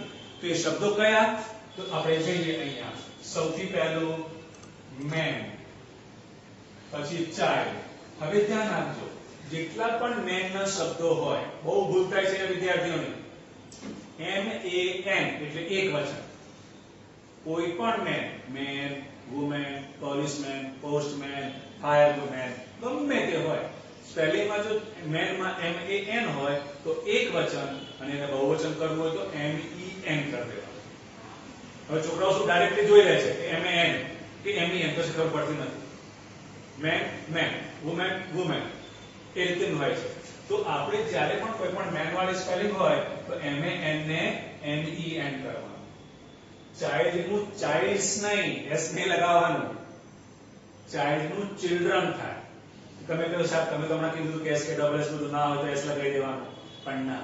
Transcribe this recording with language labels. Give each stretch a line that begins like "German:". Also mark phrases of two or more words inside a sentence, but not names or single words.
Gujarati: તો એ શબ્દો કયા? તો આપણે જોઈએ અહીંયા. સૌથી પહેલું man, પછી child. હવે ધ્યાન આપજો, જેટલા પણ man ના શબ્દો હોય, બહુ ભૂલ થાય છે વિદ્યાર્થીઓને. man એટલે એક વચન. કોઈ પણ
English: man, woman, policeman, postman, fireman,
Gujarati: ગમે તે હોય, સ્પેલિંગમાં જો man માં man હોય તો એક વચન અને એને બહુવચન કરવું હોય તો men કરી દેવાનું. હવે છોકરાઓ શું ડાયરેક્ટલી જોઈ લે છે કે man કે men તો ખબર પડતી નથી.
English: man, woman, woman
Gujarati: એ રીતે હોય છે. તો આપણે જ્યારે પણ કોઈ પણ man વાળી સ્પેલિંગ હોય તો man ને men કરવાનું. ચાઇલ્ડ નું ચાઇલ્ડ્સ નહીં, s નહીં લગાવવાનું. ચાઇલ્ડ નું ચિલ્ડ્રન થાય. તમે કહો સાહેબ તમે તો હમણાં કીધું કે s કે
English: double s
Gujarati: બધું ના હોય તો s લગાવી દેવાનું, પણ ના.